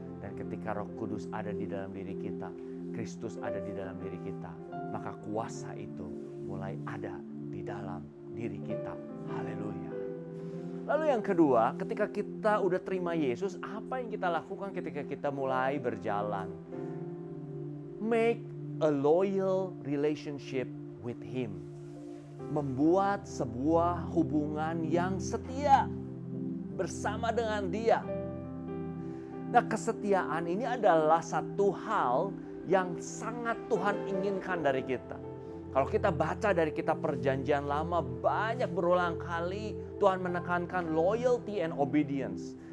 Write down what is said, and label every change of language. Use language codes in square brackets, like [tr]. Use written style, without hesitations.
[id] Dan ketika Roh Kudus ada di dalam diri kita, Kristus ada di dalam diri kita, maka kuasa itu mulai ada di dalam diri kita. Haleluya. Lalu yang kedua, ketika kita udah terima Yesus, apa yang kita lakukan ketika kita mulai berjalan? [en] Make a loyal relationship with Him. [id] Membuat sebuah hubungan yang setia bersama dengan Dia. Nah, kesetiaan ini adalah satu hal yang sangat Tuhan inginkan dari kita. Kalau kita baca dari kitab Perjanjian Lama, banyak berulang kali Tuhan menekankan [en] loyalty and obedience.